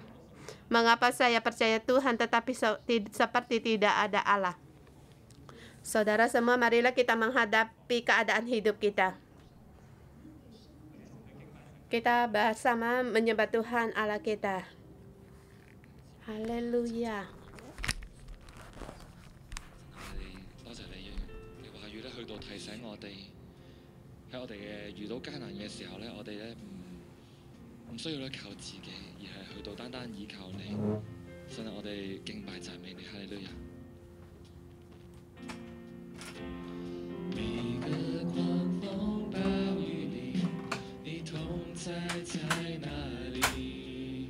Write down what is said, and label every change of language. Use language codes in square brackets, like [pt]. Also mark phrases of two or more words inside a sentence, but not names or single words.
[id] Mengapa saya percaya Tuhan tetapi seperti tidak ada Allah? Saudara semua, marilah kita menghadapi keadaan hidup kita. Kita bersama menyembah Tuhan Allah kita. Haleluya. [yue] 多謝你嘅話語咧，去到提醒我哋喺我哋嘅遇到艱難嘅時候咧，我哋咧唔需要咧靠自己，而係去到單單依靠你。神啊，我哋敬拜讚美你，哈利路亞。每個狂風暴雨裡，你同在在哪裡？